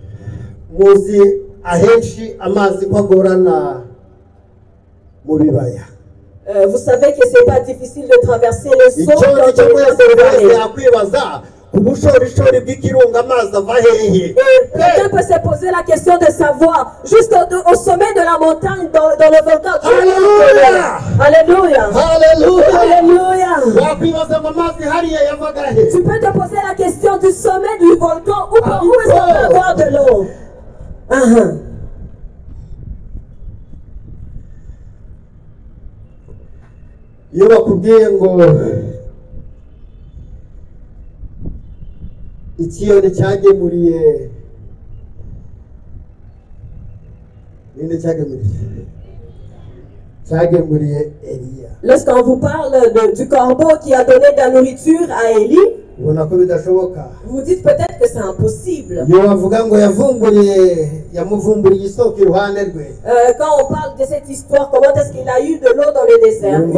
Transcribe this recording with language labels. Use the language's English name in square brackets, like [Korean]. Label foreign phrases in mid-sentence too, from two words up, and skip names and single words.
[French] Vous savez que ce n'est pas difficile de traverser les eaux quelqu'un peut se poser la question de savoir, juste au sommet de la montagne, dans le volcan. Alléluia. Alléluia. Alléluia. Tu peux te poser la question du sommet du volcan, où est-ce qu'on peut avoir de l'eau? [Kinyarwanda] iyo bakubwiye ngo ikiyoni cyagemuriye Eliya. [French] Lorsqu'on vous parle du corbeau qui a donné de la nourriture à Élie, vous dites peut-être que c'est impossible. Quand on parle de cette histoire, comment est-ce qu'il a eu de l'eau dans le désert?